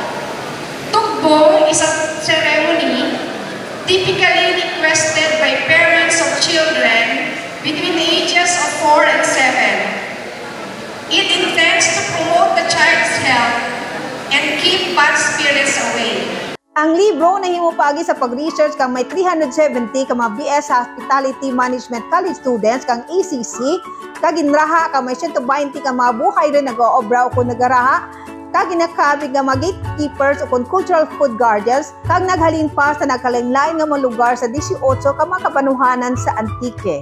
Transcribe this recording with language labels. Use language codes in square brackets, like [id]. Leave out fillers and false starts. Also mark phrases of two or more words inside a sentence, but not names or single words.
[en] Tugbong is a ceremony typically requested by parents of children between the ages of 4 and 7. It intends to promote the child's health and keep bad spirits away. [krj] Ang libro nahimupagi sa pag-research kang may 370 ka mga BS Hospitality Management [en] College students [krj] kang ACC, kag ginraha ka may 120 ka mga buhay rin nag-oobra o kung nagaraha, kag ginakabig nga mga gatekeepers o kung [en] cultural food guardians, [krj] kag naghalin pa sa nagkalain-lain nga mga lugar sa 18 ka mga kapanuhanan sa Antique.